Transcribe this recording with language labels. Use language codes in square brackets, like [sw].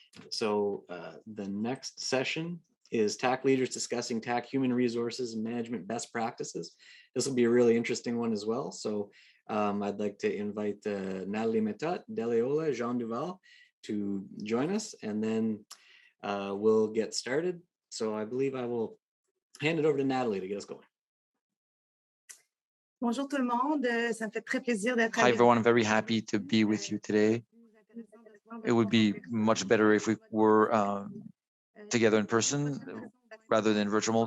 [en] So the next session is TAC leaders discussing TAC human resources and management best practices. This will be a really interesting one as well. So I'd like to invite Natalie Metat, Deleola, Jean Duval to join us, and then we'll get started. So I believe I will hand it over to Natalie to get us going. [fr] Bonjour tout le monde, ça me fait très plaisir d'être [en] Hi everyone, I'm very happy to be with you today. It would be much better if we were together in person rather than virtual.